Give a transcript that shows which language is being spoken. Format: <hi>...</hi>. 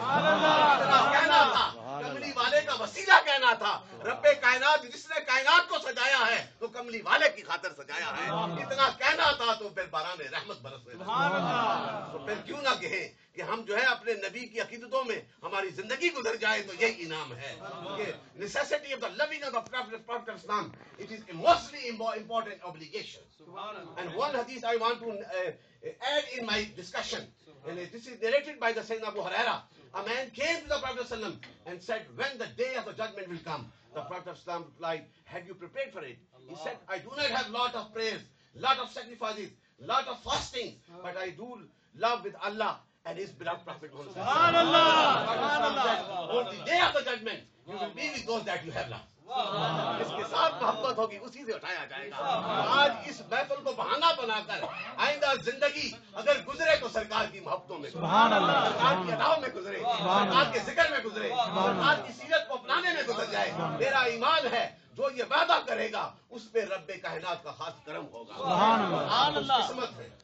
<ur>اتنا کہنا تھا, کملی والے کا وسیلہ کہنا تھا. رب کائنات جس نے کائنات کو سجایا ہے تو کملی والے کی خاطر سجایا ہے. اتنا کہنا تھا تو پھر باران رحمت برسنے لگا. تو پھر کیوں نہ کہیں کہ ہم جو ہے اپنے نبی کی عقیدتوں میں ہماری زندگی گزر جائے تو یہی انعام ہے.</ur> <en>necessity of the loving of the Prophet of Islam, it is a mostly important obligation. And one hadith I want to add in my discussion, and this is narrated by the Sayyidina Abu Huraira. A man came to the Prophet ﷺ and said, when the day of the judgment will come, the Prophet ﷺ replied, have you prepared for it? He said, I do not have lot of prayers, lot of sacrifices, lot of fastings, but I do love with Allah and his beloved Prophet Muhammad. On the day of the judgment, you will be with those that you have loved.</en> <ur>جس کے ساتھ محبت ہوگی اسی سے اٹھایا جائے گا. آج اس محفل کو بہانہ بنا کر آئندہ زندگی اگر گزرے تو سرکار کی محبتوں میں, سرکار کی اداؤں میں گزرے, سرکار کے ذکر میں گزرے, سرکار کی سیرت کو اپنانے میں گزر جائے. میرا ایمان ہے جو یہ وعدہ کرے گا اس پہ رب کائنات کا خاص کرم ہوگا. قسمت ہے.</ur>